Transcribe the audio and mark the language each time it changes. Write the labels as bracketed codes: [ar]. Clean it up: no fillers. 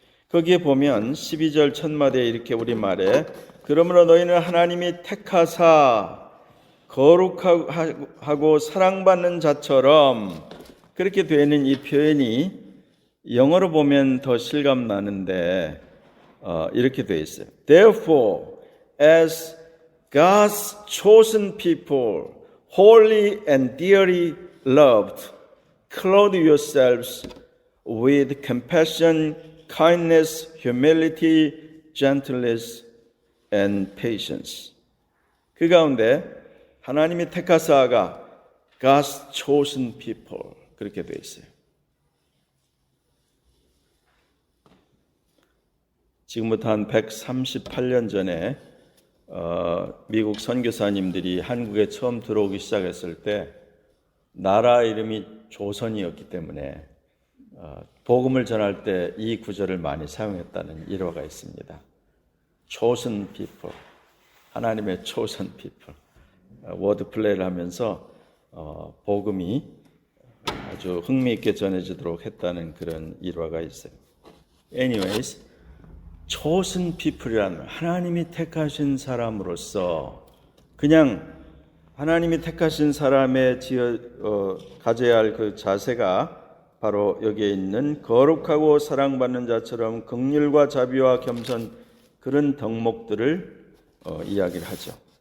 [ko] 거기에 보면 12절 첫마디에 이렇게 우리말에 그러므로 너희는 하나님이 택하사 거룩하고 사랑받는 자처럼 그렇게 되는 이 표현이 영어로 보면 더 실감나는데 이렇게 되어 있어요. [en] Therefore, as God's chosen people, holy and dearly loved, clothe yourselves with compassion, kindness, humility, gentleness, and patience. [ko] 그 가운데 하나님이 택하사가 [en] God's chosen people [ko] 그렇게 되어 있어요. 지금부터 한 138년 전에 미국 선교사님들이 한국에 처음 들어오기 시작했을 때 나라 이름이 조선이었기 때문에 복음을 전할 때 이 구절을 많이 사용했다는 일화가 있습니다. [en] chosen people, [ko] 하나님의 [en] chosen people. [ko] 워드 플레이를 하면서 복음이 아주 흥미있게 전해지도록 했다는 그런 일화가 있어요. [en] Anyways, chosen people [ko] 이라는 하나님이 택하신 사람으로서 그냥 하나님이 택하신 사람의 가져야 할 그 자세가 바로 여기에 있는 거룩하고 사랑받는 자처럼 긍휼과 자비와 겸손 그런 덕목들을 이야기를 하죠.